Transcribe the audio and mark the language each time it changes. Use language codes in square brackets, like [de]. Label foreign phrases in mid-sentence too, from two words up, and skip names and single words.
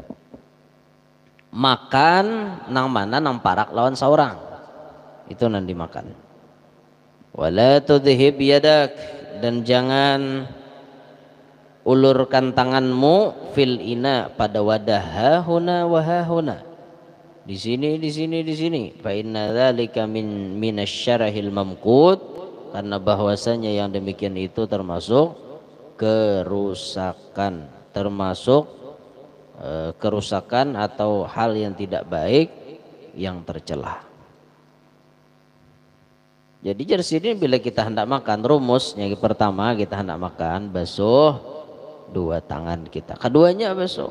[bjn] Makan nang mana nang parak lawan seorang. Itu nang dimakan. [ar] ولا تذهب يدك [id] dan jangan ulurkan tanganmu [ar] في الإناء [id] pada wadah [ar] هاهنا وهاهنا. [id] Di sini. [ar] فإن ذلك من الشره الممقوت [id] karena bahwasanya yang demikian itu termasuk kerusakan, kerusakan atau hal yang tidak baik yang tercela. Jadi dari sini bila kita hendak makan rumusnya pertama kita hendak makan basuh dua tangan kita, keduanya basuh.